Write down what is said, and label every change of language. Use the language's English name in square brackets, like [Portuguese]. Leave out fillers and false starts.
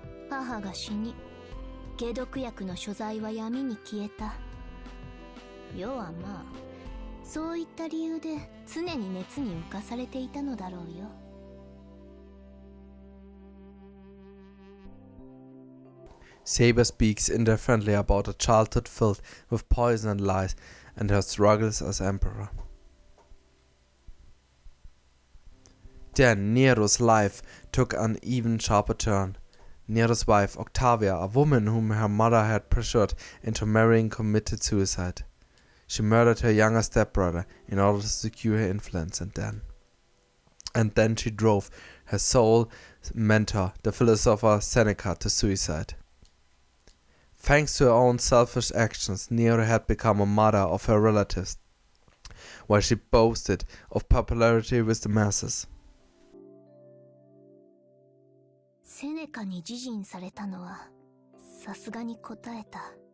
[Japanese] 母が死に、解毒薬の所在は闇に消えた。世はまあ、そういった理由で常に熱に浮かされていたのだろうよ。 [English] Saber speaks indifferently about a childhood filled with poison and lies and her struggles as emperor. Then Nero's life took an even sharper turn. Nero's wife, Octavia, a woman whom her mother had pressured into marrying, committed suicide. She murdered her younger stepbrother in order to secure her influence, and then she drove her sole mentor, the philosopher Seneca, to suicide. Thanks to her own selfish actions, Nero had become a martyr of her relatives, while she boasted of popularity with the masses. [Japanese] セネカに自尽されたのはさすがに答えた。